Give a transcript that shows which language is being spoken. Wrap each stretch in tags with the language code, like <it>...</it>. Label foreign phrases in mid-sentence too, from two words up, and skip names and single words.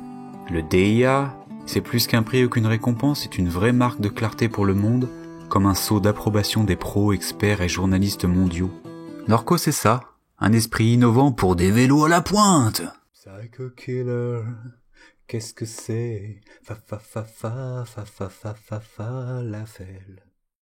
<fr>Le DIA, c'est plus qu'un prix ou qu'une récompense, c'est une vraie marque de clarté pour le monde, comme un sceau d'approbation des pros, experts et journalistes mondiaux. Norco c'est ça, un esprit innovant pour des vélos à la pointe. Psycho Killer, qu'est-ce que c'est? Fa fa fa fa fa fa fa fa falafel.</fr>